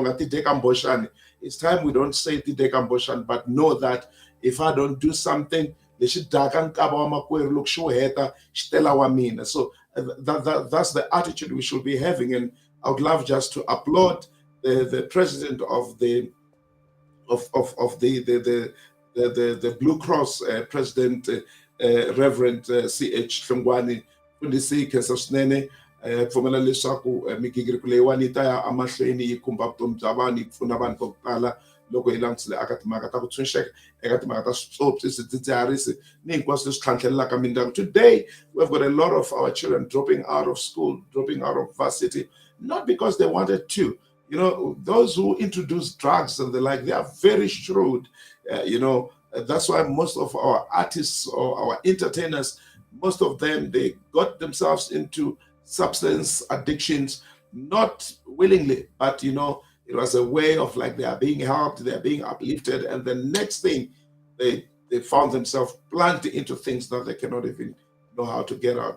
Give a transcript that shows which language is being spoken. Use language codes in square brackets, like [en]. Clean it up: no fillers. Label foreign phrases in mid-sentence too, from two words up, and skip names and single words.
[en] It's time we don't say Tidekamboshan, but know that if I don't do something, so that's the attitude we should be having. And I would love just to applaud the president of the Blue Cross, President Reverend C.H. [ts] Hlungwane, kundisike sasnene pfumela leswaku migingiriko leyiwani ta ya amahlweni yi khumba vutomi bya vanhu, yi pfuna vanhu vo tala loko hi langutisile aka timhaka ta ku tshunxeka, eka timhaka ta switsotsi, swidzidziharisi ni hinkwaswo leswi tlhantlhelelaka mindyangu. [en] Today we've got a lot of our children dropping out of school, dropping out of varsity, not because they wanted to. Those who introduce drugs and the like, they are very shrewd. That's why most of our artists or our entertainers, most of them, they got themselves into substance addictions, not willingly, but it was a way of, like, they are being helped, they are being uplifted, and the next thing they found themselves plunged into things that they cannot even know how to get out.